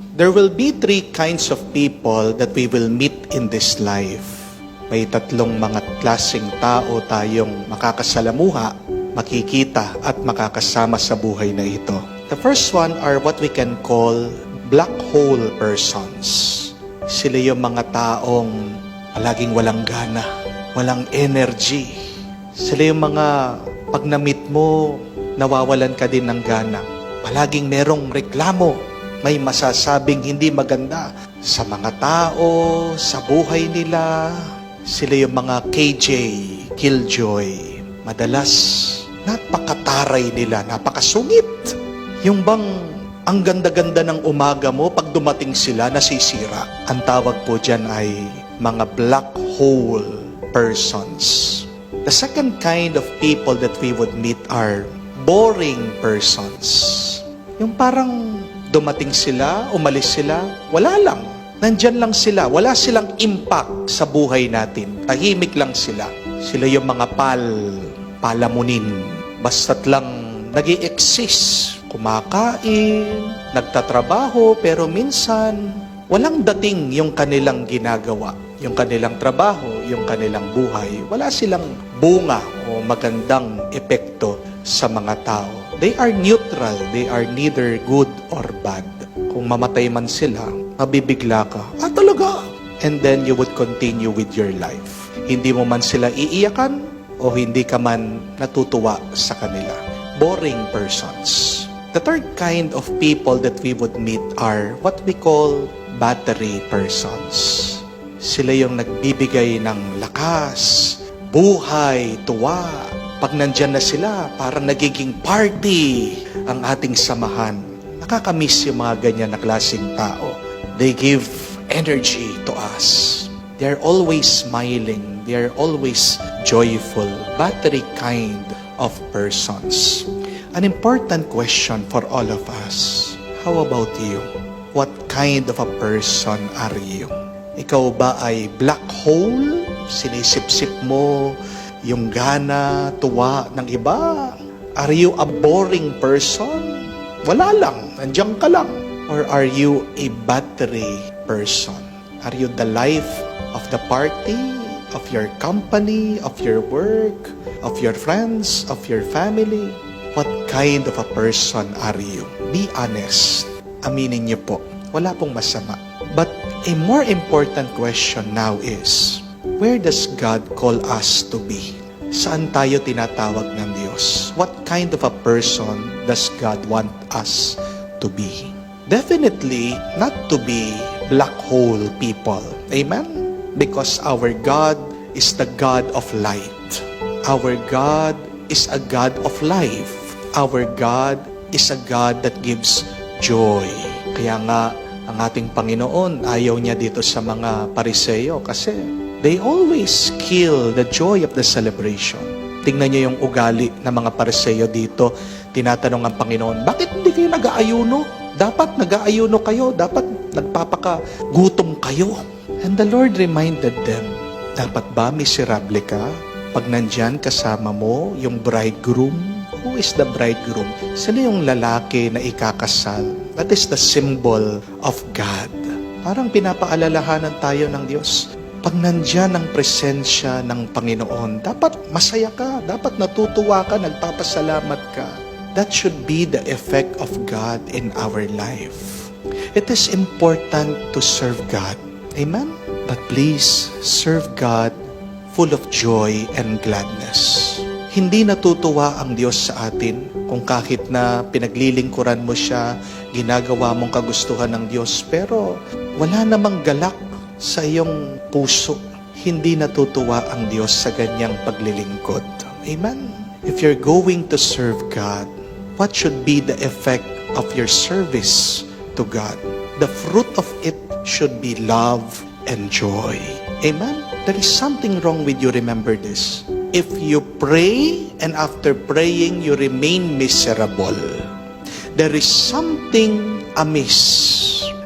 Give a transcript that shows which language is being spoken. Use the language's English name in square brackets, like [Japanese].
[English] There will be three kinds of people that we will meet in this life. [Filipino] May tatlong mga klaseng tao tayong makakasalamuha, makikita at makakasama sa buhay na ito. [English] The first one are what we can call black hole persons. [Filipino] Sila yung mga taong palaging walang gana, walang energy. Sila yung mga pag na-meet mo, nawawalan ka din ng gana. Palaging merong reklamo, may masasabing hindi maganda sa mga tao, sa buhay nila. Sila yung mga KJ, Killjoy. Madalas, napakataray nila, napakasungit. Yung bang ang ganda-ganda ng umaga mo, pag dumating sila, nasisira. Ang tawag po dyan ay mga black hole persons. [English] The second kind of people that we would meet are boring persons. [Filipino] Yung parang dumating sila, umalis sila, wala lang. Nandyan lang sila, wala silang impact sa buhay natin. Tahimik lang sila. Sila yung mga palamunin. Basta't lang nag-i-exist, kumakain, nagtatrabaho, pero minsan walang dating yung kanilang ginagawa. Yung kanilang trabaho, yung kanilang buhay. Wala silang bunga o magandang epekto sa mga tao. [English] They are neutral. They are neither good or bad. [Filipino] Kung mamatay man sila, mabibigla ka. Talaga? [English] And then you would continue with your life. [Filipino] Hindi mo man sila iiyakan o hindi ka man natutuwa sa kanila. [English] Boring persons. The third kind of people that we would meet are what we call battery persons. [Filipino] Sila yung nagbibigay ng lakas, buhay, tuwa. Pag nandyan na sila, parang nagiging party ang ating samahan. Nakakamiss yung mga ganyan na klaseng tao. [English] They give energy to us. They're always smiling. They're always joyful. Battery kind of persons. An important question for all of us. How about you? What kind of a person are you? [Filipino] Ikaw ba ay black hole? Sinisip-sip mo yung gana, tuwa ng iba? [English] Are you a boring person? [Filipino] Wala lang, nandiyan ka lang. [English] Or are you a battery person? Are you the life of the party, of your company, of your work, of your friends, of your family? What kind of a person are you? Be honest. [Filipino] Aminin niyo po, wala pong masama. [English] But a more important question now is, where does God call us to be? [Filipino] Saan tayo tinatawag ng Diyos? [English] What kind of a person does God want us to be? Definitely not to be black hole people. Amen? Because our God is the God of light. Our God is a God of life. Our God is a God that gives joy. [Filipino] Kaya nga, ang ating Panginoon, ayaw niya dito sa mga Pariseo kasi [English] they always kill the joy of the celebration. [Filipino] Tingnan niyo yung ugali ng mga Pariseo dito. Tinatanong ang Panginoon, bakit hindi kayo nag-aayuno? Dapat nag-aayuno kayo. Dapat nagpapakagutom kayo. [English] And the Lord reminded them, [Filipino] dapat ba miserable ka? Pag nandyan kasama mo yung bridegroom, [English] who is the bridegroom? [Filipino] Sino yung lalaki na ikakasal? [English] That is the symbol of God. [Filipino] Parang pinapaalalahanan tayo ng Diyos. Pag nandyan ang presensya ng Panginoon, dapat masaya ka, dapat natutuwa ka, nagpapasalamat ka. [English] That should be the effect of God in our life. It is important to serve God. Amen? But please, serve God full of joy and gladness. [Filipino] Hindi natutuwa ang Diyos sa atin kung kahit na pinaglilingkuran mo siya, ginagawa mong kagustuhan ng Diyos, pero wala namang galak sa iyong puso. Hindi natutuwa ang Diyos sa ganyang paglilingkod. [English] Amen? If you're going to serve God, what should be the effect of your service to God? The fruit of it should be love and joy. Amen? There is something wrong with you, remember this. If you pray and after praying you remain miserable, there is something amiss.